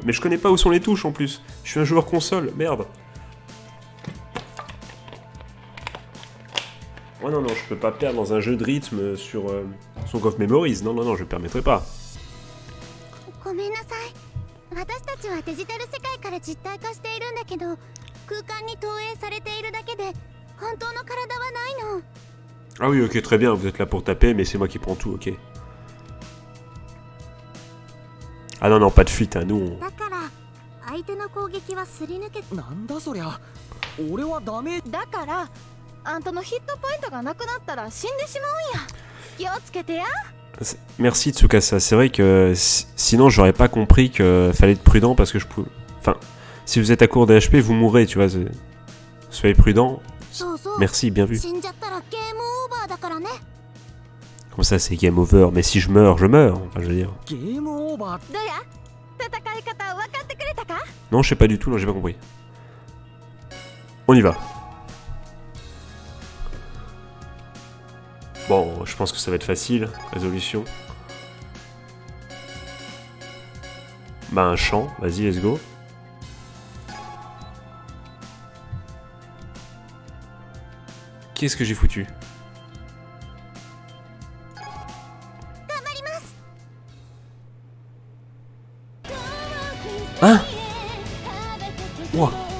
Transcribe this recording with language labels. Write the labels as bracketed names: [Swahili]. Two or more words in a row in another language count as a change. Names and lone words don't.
[French] Mais je connais pas où sont les touches en plus. Je suis un joueur console, merde. Oh non, je peux pas perdre dans un jeu de rythme sur Song of Memories. Non, je me permettrai pas. [Japanese] はデジタル世界から実体化しているんだけど、空間に投影されているだけで本当の体はないの。 [French] Ah oui, ok, très bien, vous êtes là pour taper, mais c'est moi qui prends tout, ok. Ah non, non, pas de fuite, hein, nous on... [Japanese] だから相手の攻撃はすり抜け、なんだそりゃ。俺はダメ。だからあんたのヒットポイントがなくなったら死んでしまうんや。気をつけてや。 [French] Merci Tsukasa, c'est vrai que sinon j'aurais pas compris que fallait être prudent parce que je pouvais... Enfin, si vous êtes à court de HP, vous mourrez, tu vois. Soyez prudent. [Japanese] そうそう、 [French] Merci, bien vu. [Japanese] 死んじゃったらゲームオーバーだからね。 [French] Comme ça, c'est [English] game over. [French] Mais si je meurs, je meurs. Enfin, je veux dire... [Japanese] ゲームオーバー。どうや戦い方分かってくれたか？ [French] Non, je sais pas du tout, non, j'ai pas compris. On y va. Bon, je pense que ça va être facile. Résolution. Bah, un champ. Vas-y, [English] let's go. [French] Qu'est-ce que j'ai foutu? Hein? Ouah.